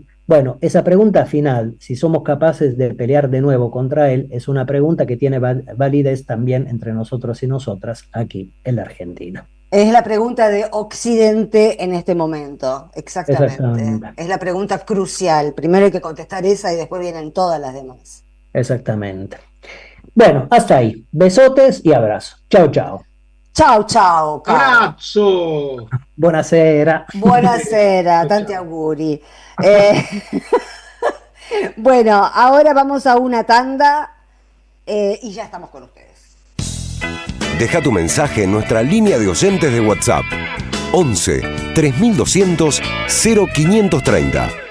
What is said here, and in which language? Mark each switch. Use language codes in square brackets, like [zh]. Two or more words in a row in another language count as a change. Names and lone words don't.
[es] Bueno, esa pregunta final, si somos capaces de pelear de nuevo contra él, es una pregunta que tiene validez también entre nosotros y nosotras aquí en la Argentina. Es la pregunta de Occidente en este momento, exactamente. Es la pregunta crucial. Primero hay que contestar esa y después vienen todas las demás. Exactamente. Bueno, hasta ahí. Besotes y abrazos. Chao, chao. [it] Ciao, ciao. Abbraccio. Buonasera. Buonasera, tanti auguri. [es] Bueno, ahora vamos a una tanda y ya estamos con ustedes. Deja tu mensaje en nuestra línea de oyentes de WhatsApp. 11 3200 0530.